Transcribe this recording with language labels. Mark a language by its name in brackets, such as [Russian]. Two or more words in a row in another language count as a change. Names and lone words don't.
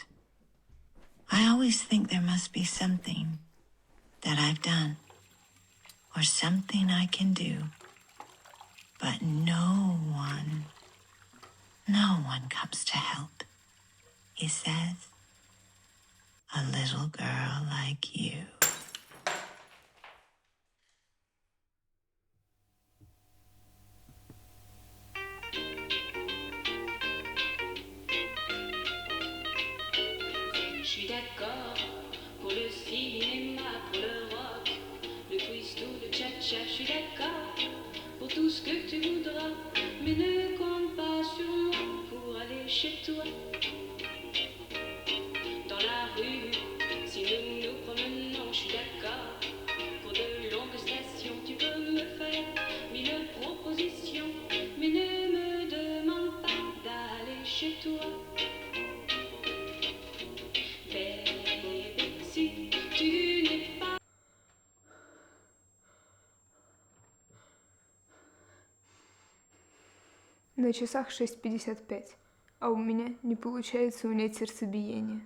[English] I always think there must be something that I've done or something I can do, but no one comes to help. He says, a little girl like you. [French] Je suis d'accord pour le cinéma, pour le rock, le twist ou le cha-cha. Je suis d'accord pour tout ce que tu voudras, mais ne compte pas sur moi pour aller chez toi. Dans la rue, si nous nous promenons, je suis d'accord pour de longues stations. Tu peux me faire mille propositions, mais ne me demande pas d'aller chez toi. [Russian] На часах 6:55, а у меня не получается унять сердцебиение.